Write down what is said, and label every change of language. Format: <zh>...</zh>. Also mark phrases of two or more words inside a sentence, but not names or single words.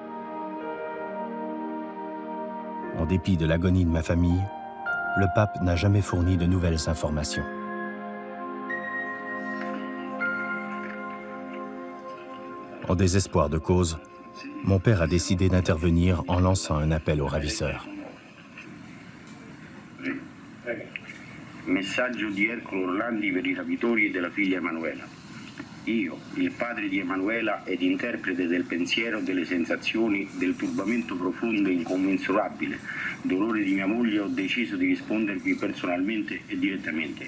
<fr>En dépit de l'agonie de ma famille, le pape n'a jamais fourni de nouvelles informations. En désespoir de cause, mon père a décidé d'intervenir en lançant un appel aux ravisseurs.</fr> <it>Messaggio di Ercolo Orlandi per i rapitori della figlia Emanuela. Io, il padre di Emanuela ed interprete del pensiero, delle sensazioni, del turbamento profondo e incommensurabile, dolore di mia moglie, ho deciso di rispondervi personalmente e direttamente.</it>